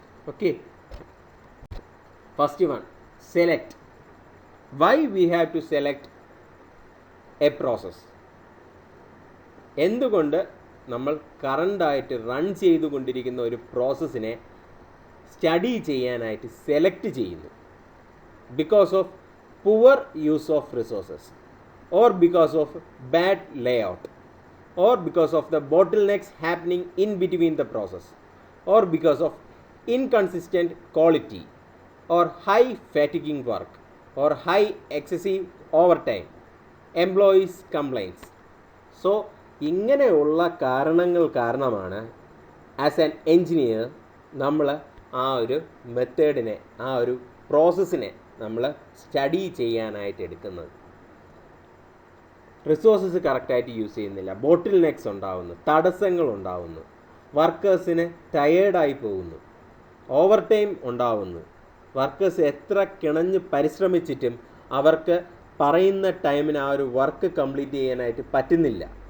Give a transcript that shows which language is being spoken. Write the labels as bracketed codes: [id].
[en] Okay, first one, select. Why we have to select a process. [ml] എന്തുകൊണ്ട് നമ്മൾ കറണ്ടായിട്ട് run ചെയ്തുകൊണ്ടിരിക്കുന്ന ഒരു പ്രോസസ്സിനെ സ്റ്റഡി ചെയ്യാനായിട്ട് സെലക്ട് ചെയ്യുന്നു? [en] Because of poor use of resources, or because of bad layout, or because of the bottlenecks happening in between the process, or because of inconsistent quality, or high fatiguing work, or high excessive overtime, employees complaints. [ml] So ഇങ്ങനെയുള്ള കാരണങ്ങൾ കാരണമാണ് [en] as an engineer [ml] നമ്മൾ ആ ഒരു മെത്തേഡിനെ, ആ ഒരു പ്രോസസ്സിനെ നമ്മൾ study ചെയ്യാനായിട്ട് എടുക്കുന്നത്. റിസോഴ്സസ് കറക്റ്റായിട്ട് യൂസ് ചെയ്യുന്നില്ല, ബോട്ടിൽ നെക്സ് ഉണ്ടാവുന്നു, തടസ്സങ്ങൾ ഉണ്ടാവുന്നു, വർക്കേഴ്സിന് ടയേർഡായി പോകുന്നു, ഓവർ ടൈം ഉണ്ടാവുന്നു, വർക്കേഴ്സ് എത്ര കിണഞ്ഞ് പരിശ്രമിച്ചിട്ടും അവർക്ക് പറയുന്ന ടൈമിന് ആ ഒരു വർക്ക് കംപ്ലീറ്റ് ചെയ്യാനായിട്ട് പറ്റുന്നില്ല.